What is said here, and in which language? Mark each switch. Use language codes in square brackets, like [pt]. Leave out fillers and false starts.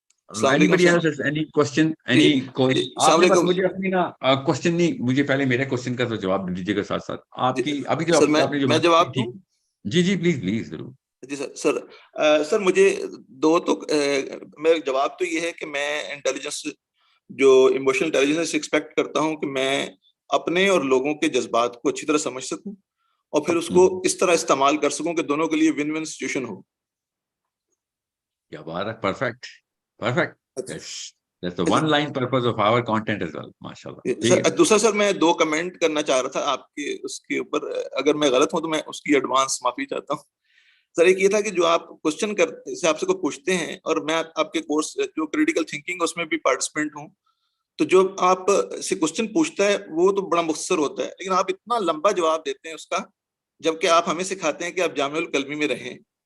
[en] Anybody else has any question? Any question? [hi] आपने बस मुझे अपनी ना क्वेश्चन नहीं, मुझे पहले मेरे क्वेश्चन का तो जवाब दीजिएगा साथ साथ आपकी अभी जो सर आपने जो मैं जवाब दूं? जी जी प्लीज प्लीज जरूर। जी सर मुझे दो तो मेरा जवाब तो ये है कि मैं इंटेलिजेंस जो इमोशनल इंटेलिजेंस एक्सपेक्ट करता हूं कि मैं अपने और लोगों के जज्बात को अच्छी तरह समझ सकूं और फिर उसको इस तरह इस्तेमाल कर सकूं कि दोनों के लिए विन विन सिचुएशन हो। क्या बात है, perfect perfect, [en] that's the one line purpose of our content as well, [hi] माशाल्लाह। सर दूसरा सर मैं 2 कमेंट करना चाह रहा था आपके उसके ऊपर, अगर मैं गलत हूं तो मैं उसकी एडवांस माफी चाहता हूं। सर एक ये था कि जो आप क्वेश्चन करते से आपसे को पूछते हैं और मैं आपके कोर्स जो क्रिटिकल थिंकिंग उसमें भी पार्टिसिपेंट हूं, तो जो आप से क्वेश्चन पूछता है वो तो बड़ा मुख्तसर होता है, लेकिन आप इतना लंबा जवाब देते हैं उसका, जबकि आप हमें सिखाते हैं कि आप जामिउल कलमी में रहें।